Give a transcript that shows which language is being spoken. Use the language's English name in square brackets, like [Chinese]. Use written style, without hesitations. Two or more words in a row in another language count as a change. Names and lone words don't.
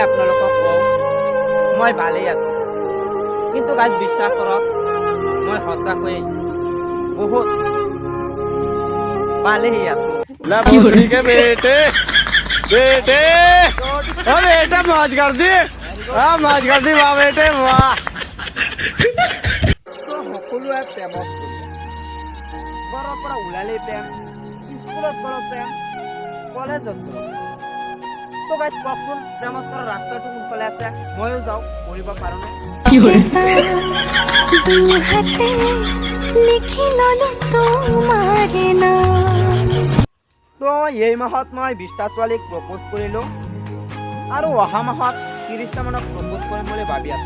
[Assamese] আপোনালোকক কওঁ, মই ভালেই আছোঁ, কিন্তু গাইজ বিশ্বাস কৰক মই সঁচাকৈয়ে বহুত ভালেই আছোঁ। [Hindi] बेटे मौज कर दी, मौज कर दी वाह बेटे वाह। [Assamese] সকলোৱে প্ৰেমত ঘৰৰ পৰা ওলালেই প্ৰেম, স্কুলত গ'লেও প্ৰেম, কলেজত গ'লেও। তো গাইজ কওকচোন প্ৰেমত কৰা ৰাস্তাটো কোনফালে আছে, ময়ো যাওঁ, পঢ়িব পাৰোঁ নে? তো এই মাহত মই 20টা ছোৱালীক প্ৰপ'জ কৰিলোঁ আৰু অহা মাহত 30টা মানক প্ৰপ'জ কৰিম বুলি ভাবি আছোঁ।